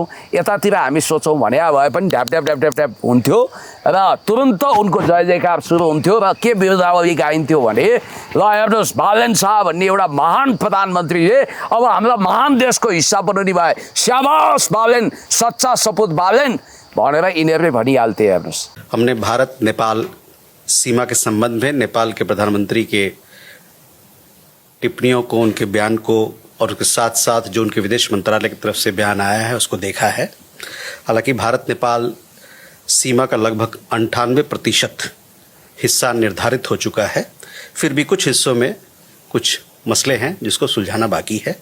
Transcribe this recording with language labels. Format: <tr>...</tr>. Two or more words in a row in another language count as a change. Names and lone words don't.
<ne>यतातिर हामी सोचौँ भने भए पनि ढ्याप ढ्याप ढ्याप ढ्याप ढ्याप हुन्थ्यो र तुरन्त उनको जय जयकार सुरु हुन्थ्यो र के विरोधावली गाइन्थ्यो भने, ल हेर्नुहोस् बालेन शाह भन्ने एउटा महान प्रधानमन्त्रीले अब हामीलाई महान देशको हिस्सा बनाउने भए, स्याबास बालेन, सच्चा सपुत बालेन भनेर यिनीहरूले भनिहाल्थे। हेर्नुहोस्,</ne> <hi>हमने भारत नेपाल सीमा के संबंध में नेपाल के प्रधानमंत्री के टिप्पणियों को, उनके बयान को और उसके साथ साथ जो उनके विदेश मंत्रालय की तरफ से बयान आया है उसको देखा है। हालांकि भारत नेपाल सीमा का लगभग 98% हिस्सा निर्धारित हो चुका है, फिर भी कुछ हिस्सों में कुछ मसले हैं जिसको सुलझाना बाकी है।</hi>